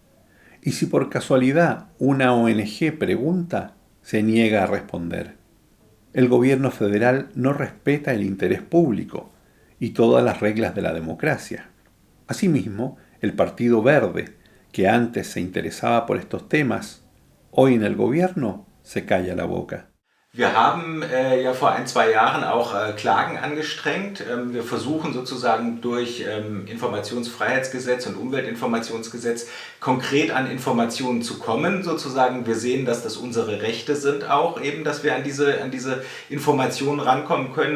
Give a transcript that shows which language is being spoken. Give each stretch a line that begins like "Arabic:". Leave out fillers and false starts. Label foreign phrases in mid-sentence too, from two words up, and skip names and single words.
Spanish: Y si por casualidad una ONG pregunta, se niega a responder. El gobierno federal no respeta el interés público y todas las reglas de la democracia. Asimismo, el Partido Verde, que antes se interesaba por estos temas, hoy en el gobierno se calla la boca.
German: Wir haben ja vor 1-2 Jahren auch Klagen angestrengt. Wir versuchen sozusagen durch Informationsfreiheitsgesetz und Umweltinformationsgesetz konkret an Informationen zu kommen. Sozusagen, wir sehen, dass das unsere Rechte sind auch, eben, dass wir an diese Informationen rankommen können.